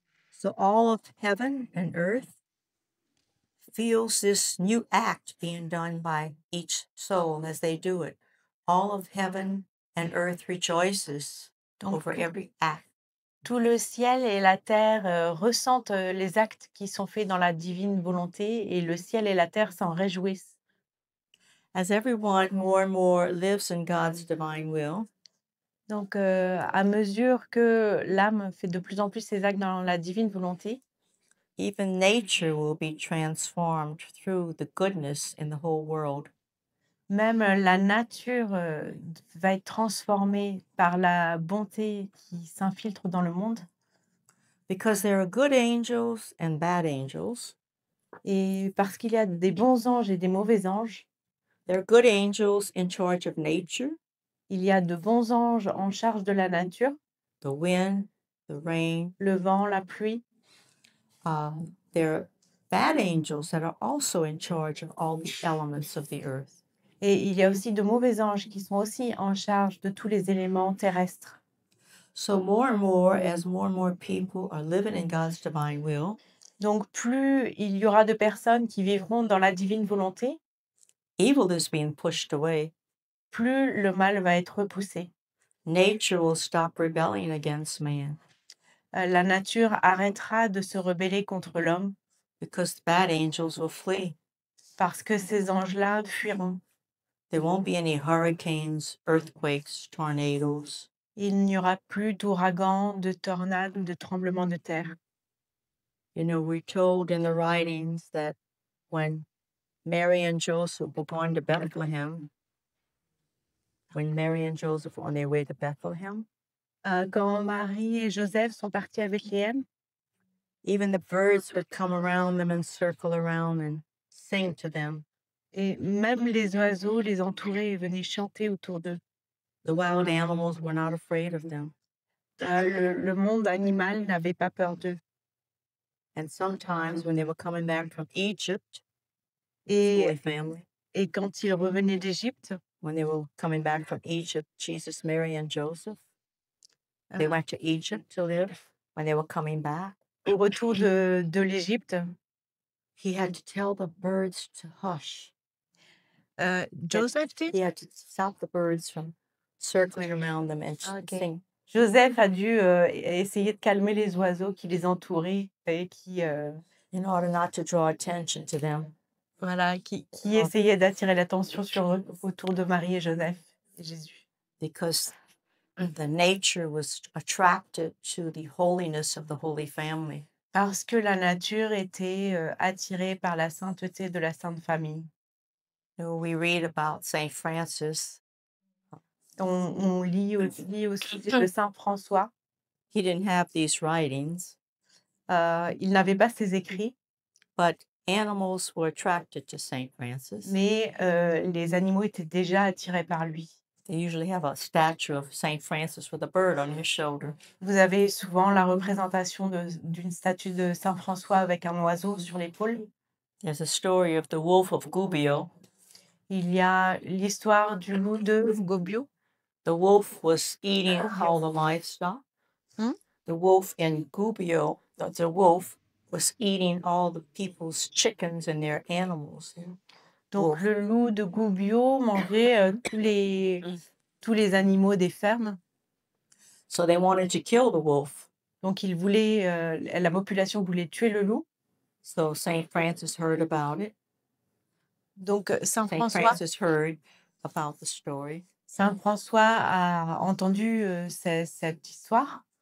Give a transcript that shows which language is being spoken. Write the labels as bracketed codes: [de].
[en] So all of heaven and earth feels this new act being done by each soul as they do it. All of heaven and earth rejoices over every act. [fr] Tout le ciel et la terre ressentent les actes qui sont faits dans la divine volonté et le ciel et la terre s'en réjouissent. [en] As everyone more and more lives in God's divine will, [fr] Donc, à mesure que l'âme fait de plus en plus ses actes dans la divine volonté, [en] even nature will be transformed through the goodness in the whole world. [fr] même la nature va être transformée par la bonté qui s'infiltre dans le monde. [en] Because there are good angels and bad angels. [fr] Et parce qu'il y a des bons anges et des mauvais anges, [en] There are good angels in charge of nature, [fr] il y a de bons anges en charge de la nature, [en] the wind, the rain. [fr] le vent, la pluie. [en] There are bad angels that are also in charge of all the elements of the earth. [fr] Et il y a aussi de mauvais anges qui sont aussi en charge de tous les éléments terrestres. [en] So more and more, as more and more people are living in God's divine will, [fr] Donc, plus il y aura de personnes qui vivront dans la divine volonté, [en] evil is being pushed away. [fr] plus le mal va être repoussé. [en] Nature will stop rebelling against man [fr] La nature arrêtera de se rebeller contre l'homme [en] because the bad angels will flee. [fr] parce que ces anges-là fuiront. [en] There won't be any hurricanes, earthquakes, tornadoes. [fr] Il n'y aura plus d'ouragans, de tornades ou de tremblements de terre. [en] You know, we're told in the writings that when Mary and Joseph were going to Bethlehem, when Mary and Joseph were on their way to Bethlehem, [fr] Quand Marie et Joseph sont partis à Bethléem, [en] even the birds would come around them and circle around and sing to them. [fr] et même les oiseaux les entouraient et venaient chanter autour d'eux. [en] The wild animals were not afraid of them. [fr] Le monde animal n'avait pas peur d'eux. [en] And sometimes when they were coming back from Egypt, Holy [fr] Et, [en] Family, [fr] et quand ils revenaient d'Égypte, [en] when they were coming back from Egypt, Jesus, Mary, and Joseph, they went to Egypt to live. When they were coming back, [fr] au retour de l'Égypte, [en] he had to tell the birds to hush. [fr] Joseph dit? [en] He had to stop the birds from circling around them and Okay. sing. [fr] Joseph a dû essayer de calmer les oiseaux qui les entouraient et qui, [en] In order not to draw attention to them. [fr] voilà, qui essayaient d'attirer l'attention sur eux autour de Marie et Joseph et Jésus. [en] Because the nature was attracted to the holiness of the Holy Family. [fr] Parce que la nature était attirée par la sainteté de la Sainte Famille. [en] You know, we read about Saint Francis. [fr] On lit aussi au sujet de Saint François. [en] He didn't have these writings, [fr] Il n'avait pas ses écrits, [en] but animals were attracted to Saint Francis. [fr] mais les animaux étaient déjà attirés par lui. [en] They usually have a statue of Saint Francis with a bird on his shoulder. [fr] Vous avez souvent la représentation d'une statue de Saint François avec un oiseau sur l'épaule. [en] There's a story of the wolf of Gubbio. [fr] Il y a l'histoire du loup de Gubbio. [en] The wolf was eating all the livestock. Hmm? The wolf in Gubbio, the wolf was eating all the people's chickens and their animals. [fr] Donc [en] Wolf. [fr] le loup de Gubbio mangeait tous les animaux des fermes. [en] So they wanted to kill the wolf. [fr] Donc la population voulait tuer le loup. [en] So Saint Francis heard about it. [fr] Donc Saint Saint François [en] Francis heard about the story. [fr] Saint François a entendu cette histoire.